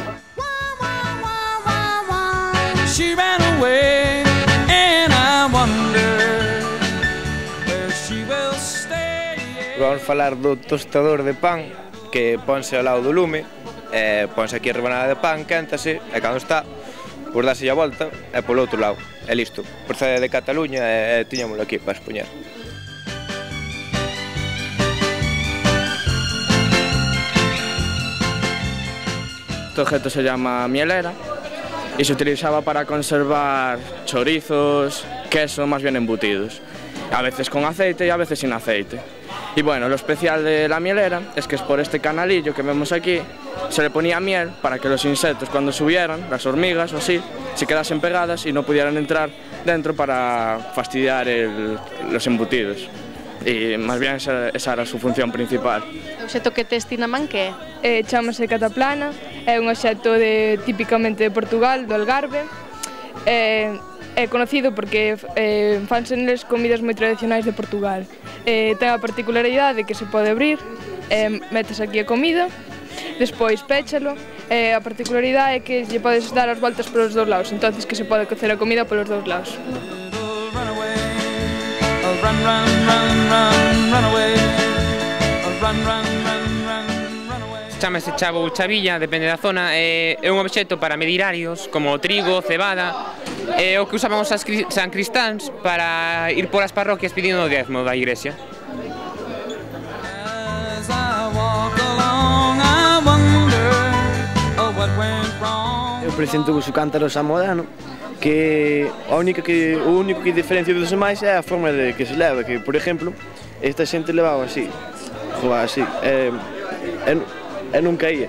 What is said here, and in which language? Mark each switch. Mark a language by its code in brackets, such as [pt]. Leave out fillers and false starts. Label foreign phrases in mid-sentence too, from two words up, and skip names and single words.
[gl] Vamos falar do tostador de pan que ponse ao lado do lume, ponse aquí a rebanada de pan, quéntase e cando está, pois dase a volta e polo outro lado, e listo. Procede de Cataluña e tiñámoslo aquí para expoñer. [es] Este objeto se llama mielera y se utilizaba para conservar chorizos, queso, más bien embutidos, a veces con aceite y a veces sin aceite. Y bueno, lo especial de la mielera es que es por este canalillo que vemos aquí, se le ponía miel para que los insectos cuando subieran, las hormigas o así, se quedasen pegadas y no pudieran entrar dentro para fastidiar los embutidos. [gl] E máis ben esa era a súa función principal. O obxecto que tes ti na man que é? Chámase cataplana, é un obxecto típicamente de Portugal, do Algarve. É conocido porque fanse neles comidas moi tradicionais de Portugal. Ten a particularidade que se pode abrir, metes aquí a comida, despois péchalo, a particularidade é que lle podes dar as voltas polos dous lados, entonces que se pode cocer a comida polos dous lados. [en] Run, run, run, run, run away. Run, run, run, run, run away. [gl] Chámase chavo ou chavilla, depende da zona, é un obxecto para medir arios, como trigo, cebada, é o que usaban os sancristáns para ir polas parroquias pedindo o diezmo da igrexa. Eu presento vos o cántaro samodano, que o único que diferencia dos demais é a forma de que se leva, que, por exemplo, esta xente levaba así, así, e non caía.